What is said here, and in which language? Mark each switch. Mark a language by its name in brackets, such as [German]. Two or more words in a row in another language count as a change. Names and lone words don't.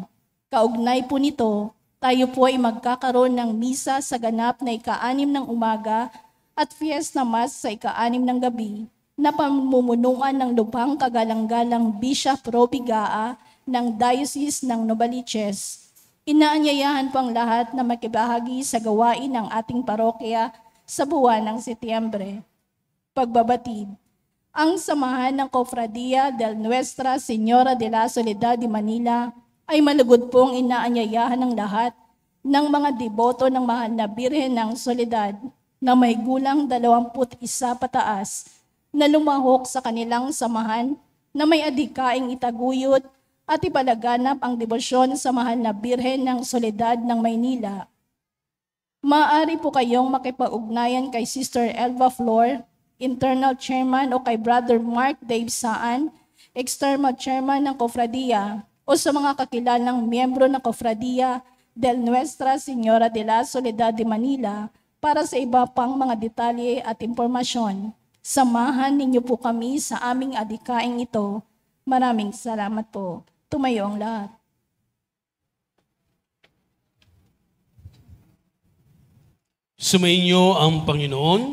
[Filipino] Kaugnay po nito, tayo po ay magkakaroon ng misa sa ganap na 6 ng umaga at fiesta mass sa 6 ng gabi na pamumunuan ng lubhang kagalang-galang Bishop Roby Gaa ng Diocese ng Novaliches. Inaanyayahan po ang lahat na makibahagi sa gawain ng ating parokya sa buwan ng Setyembre. Pagbabatid. Ang samahan ng Cofradia del Nuestra Señora de la Soledad de Manila ay malugod pong inaanyayahan ng lahat ng mga deboto ng mahal na Birhen ng Soledad na may gulang 21 pataas na lumahok sa kanilang samahan na may adhikaing itaguyod at ipalaganap ang debosyon sa mahal na Birhen ng Soledad ng Maynila. Maaari po kayong makipag-ugnayan kay Sister Elva Flor, [English] Internal Chairman, [Filipino] o kay Brother Mark Dave Saan, [English] External Chairman [Filipino] ng Cofradia, o sa mga kakilalang miyembro ng Cofradia del Nuestra Señora de la Soledad de Manila para sa iba pang mga detalye at impormasyon. Samahan ninyo po kami sa aming adhikaing ito. Maraming salamat po. Tumayo ang lahat. Sumainyo ang Panginoon.